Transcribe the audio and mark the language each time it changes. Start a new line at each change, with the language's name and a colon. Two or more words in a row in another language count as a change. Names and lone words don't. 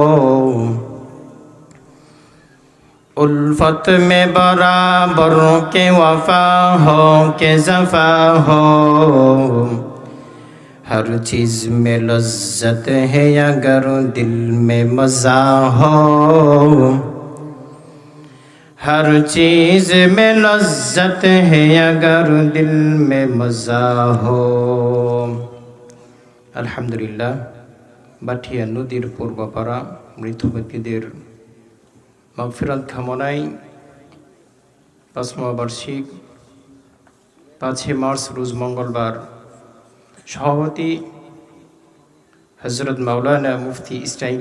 Urdu: الفت میں برابر کے وفا ہو کہ صفا ہو، ہر چیز میں لذت ہے اگر دل میں مزہ ہو، ہر چیز میں لذت ہے اگر دل میں مزہ ہو.
Bangla: আলহামদুলিল্লাহ, বাঠিয়া নদীর পূর্বপাড়া মৃত ব্যক্তিদের মাগফিরাত কামনায় ৫ম বার্ষিক ৫ মার্চ রোজ মঙ্গলবার সভাপতি হযরত মাওলানা মুফতি ইসমাইল